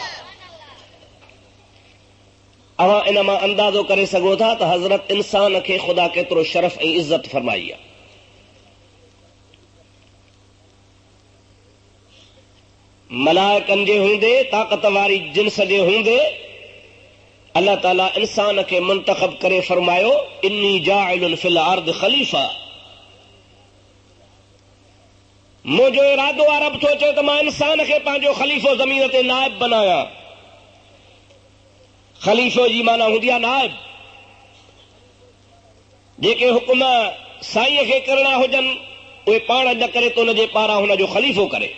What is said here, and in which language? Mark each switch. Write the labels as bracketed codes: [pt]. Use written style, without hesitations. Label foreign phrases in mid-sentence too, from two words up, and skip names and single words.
[sd] अवां इन मां अंदाज़ो करे सघो था त हज़रत इंसान खे ख़ुदा केतिरो शरफ़ ऐं इज़त फरमाई आहे। मलाइकनि जे हूंदे, ताक़त वारी जिन्स जे हूंदे, अल्लाह ताला इंसान खे मुंतखब करे फरमायो, [ar] إني جاعل في الأرض خليفة. [sd] मुझो इरादो आहे रब थो चए त मां इंसान खे पंहिंजो ख़लीफ़ो ज़मीन ते नाइब बनाया। ख़लीफ़ो जी माना हूंदी आहे नाइब। जेके हुकुम साईं खे करणा हुजनि उहे पाण न करे तो हुनजे पारां हुनजो ख़लीफ़ो करे।